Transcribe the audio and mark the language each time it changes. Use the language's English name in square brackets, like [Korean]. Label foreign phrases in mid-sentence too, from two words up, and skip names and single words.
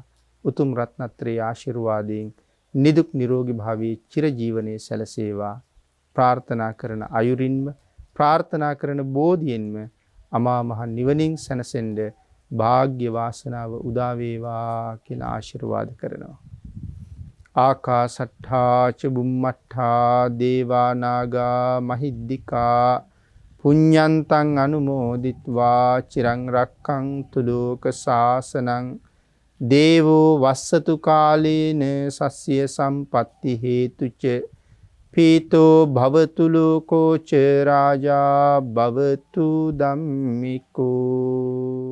[Sinhala] උතුම් රත්නත්‍රයේ ආශිර්වාදයෙන් නිදුක් නිරෝගී භාවී චිර ජීවනයේ සැලසේවා. ප්‍රාර්ථනා කරන අයුරින්ම ප්‍රාර්ථනා කරන බෝධියෙන්ම අමා මහ නිවනින් සැනසෙන්න භාග්‍ය වාසනාව උදා වේවා කියලා ආශිර්වාද කරනවා. [Pali] ආකාසට්ඨා ච බුම්මට්ඨා දේවා නාග මහිද්దికා පුඤ්ඤන්තං අනුමෝදිත්වා චිරං රක්ඛන්තු ලෝක සාසනං දේවෝ වස්සතු කාලේන සස්ය සම්පatti හේතුච පීතෝ භවතු ලෝකෝ ච රාජා භවතු ධම්මිකෝ.